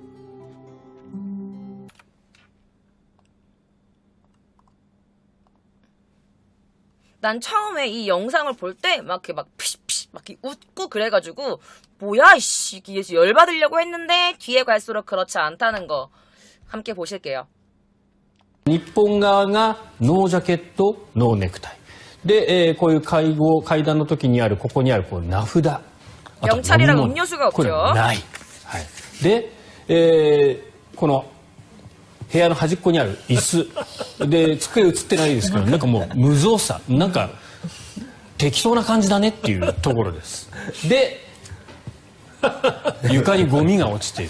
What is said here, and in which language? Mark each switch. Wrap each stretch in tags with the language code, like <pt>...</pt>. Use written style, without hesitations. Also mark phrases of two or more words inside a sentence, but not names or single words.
<ko>난 처음에 이 영상을 볼 때 막 이렇게 막 피시피시 막 이렇게 웃고 그래가지고 뭐야 이씨 열받으려고 했는데 뒤에 갈수록 그렇지 않다는 거 함께 보실게요.</ko> <ja>日本側がノージャケット、ノーネクタイ。で、こういう会談の時にあるここにあるこう名札。</ja> <ko>명찰이랑 음료수가 없죠.</ko> <ja>これない。はい。で、この部屋の端っこにある椅子で机映ってないですけどなんかもう無造作なんか適当な感じだねっていうところです。で床にゴミが落ちている。</ja>